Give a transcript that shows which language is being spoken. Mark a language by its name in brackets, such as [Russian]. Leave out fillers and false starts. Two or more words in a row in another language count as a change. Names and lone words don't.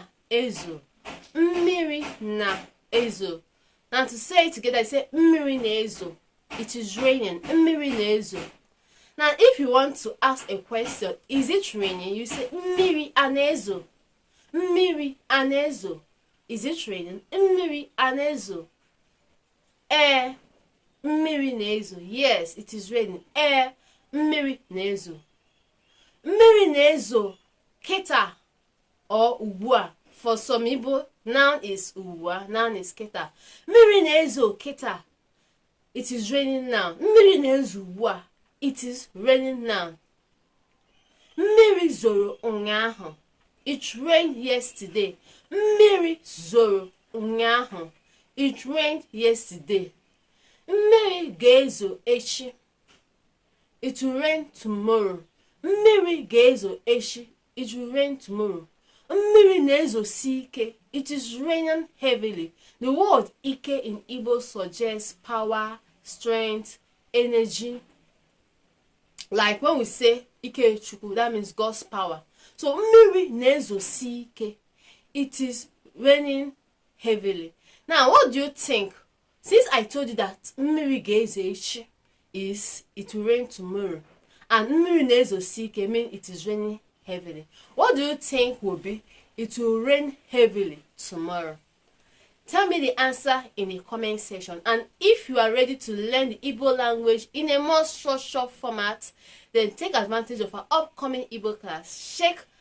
[Igbo] ezo. Mmiri na ezo. [English] Now to say it together, I say [Igbo] mmiri na ezo. [English] It is raining. [Igbo] Mmiri na ezo. [English] Now if you want to ask a question, is it raining? [Igbo] You say mmiri anezo. Mmiri anezo. [English] Is it raining? [Igbo] Mmiri anezo. Mmiri na ezo. [English] Yes, it is raining. [Igbo] Mmiri na ezo. Mmiri na ezo. Keta or ugbua. [English] For some Igbo, noun is ugbua, noun is keta. [Igbo] Mmiri na ezo keta. [English] It is raining now. [Igbo] Mmiri na ezo ugbua. [English] It is raining now. [Igbo] Mmiri zoro ụnyaahụ. [English] It rained yesterday. [Igbo] Mmiri zoro ụnyaahụ. [English] It rained yesterday. [Igbo] Mmiri ga-ezo echi. [English] It will rain tomorrow. [Igbo] Mmiri ga-ezo echi. [English] It will rain tomorrow. [Igbo] Mmiri na-ezosi ike. [English] It is raining heavily. The word ike in Igbo suggests power, strength, energy. Like when we say [Igbo] ike chukwu, [English] that means God's power. [Igbo] So mmiri na-ezosi ike. [English] It is raining heavily. Now, what do you think? Since I told you that [Igbo] mmiri ga-ezo echi [English] is it will rain tomorrow, and [Igbo] mmiri na-ezosi ike [English] means it is raining heavily. What do you think will be? It will rain heavily tomorrow. Tell me the answer in the comment section. And if you are ready to learn the Igbo language in a more structured format, then take advantage of our upcoming Igbo class.